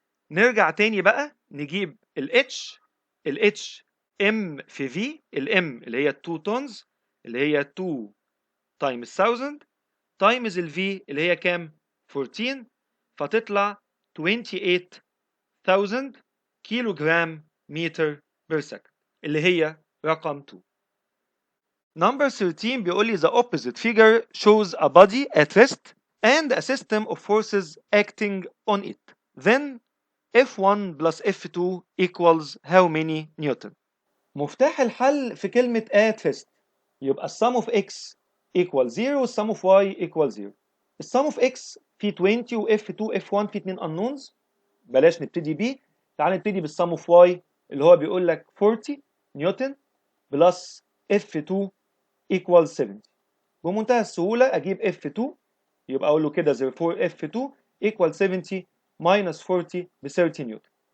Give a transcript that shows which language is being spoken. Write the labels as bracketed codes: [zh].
[ar] نرجع تاني بقى نجيب ال H M في V، ال M اللي هي 2 tons اللي هي 2 times 1000 times ال V اللي هي كام؟ 14، فتطلع 28,000 كيلو جرام متر بير سكند اللي هي رقم 2. [en] Number 13 [ar] بيقول لي [en] the opposite figure shows a body at rest and a system of forces acting on it. Then F1 plus F2 equals how many Newton? [ar] مفتاح الحل في كلمة [en] at rest يبقى sum of x equals 0 sum of y equals 0. [ar] sum of x في 20 و F2 F1 في 2 unknowns، بلاش نبتدي بيه. تعال نبتدي بالsum of y اللي هو بيقول لك 40 نيوتن plus F2 equals 70. بمنتهى السهولة أجيب F2، يبقى أقول له كده therefore F2 equals 70 minus 40 ب 30 نيوتن.